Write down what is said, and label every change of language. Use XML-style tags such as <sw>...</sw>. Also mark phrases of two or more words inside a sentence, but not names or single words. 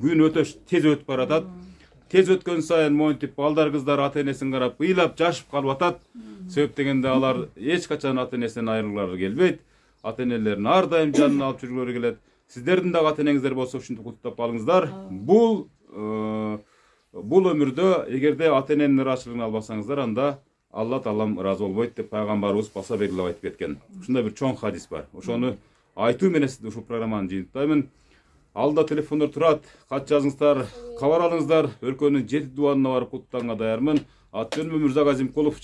<ky>Күн өтө тез өтүп баратат. Тез өткөн сайын монтип балдар кыздар ата энесин карап ыйлап жашып калып атат. Себеп дегенде алар эч качан ата энесинен айрылгылары келбейт. Ата энелерин ар дайым жанына алып жүргүлөрү келет. Сиздердин дагы ата энеңиздер болсо ушинтип куттуктап калыңыздар. Бул Бул өмүрдө эгерде ата-эненин ыраачылыгын албасаңыздар, анда Алла Таалам ыраазы болбойт деп пайгамбарыбыз баса берилип айтып кеткен. Ушундай бир чоң хадис бар. Ошону айтуу менен сизди ушул программаны жыйынтпаймын. Алда телефондар турат, кат жазыңыздар, кабар алыңыздар. Өлкөнүн 7 дубанына барып куттанга даярмын. Аты-жөнүм Мырза Азимкулов.</ky>